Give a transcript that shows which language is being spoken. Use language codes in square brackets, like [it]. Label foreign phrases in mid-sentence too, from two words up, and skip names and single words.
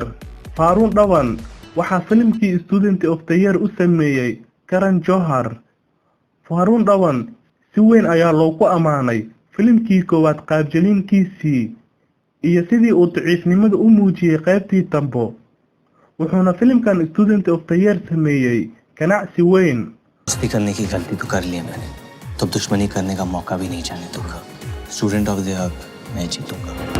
[so] Faaruun Dhawan waxaa filimkii Student of the Year u sameeyay Karan Johar. Faaruun Dhawan si weyn ayaa loogu amaanay filimkii koowaad qaabjeliinkiisii iyo sidii uu daciifnimada u muujiyay qaybtii dambo, wuxuuna filimkan Student of the Year sameeyay ganacsi weyn. [hi] दोस्ती करने की गलती तो कर ली है मैंने, तो दुश्मनी करने का मौका भी नहीं जाने दूंगा। स्टूडेंट ऑफ द ईयर मैं जीतूंगा।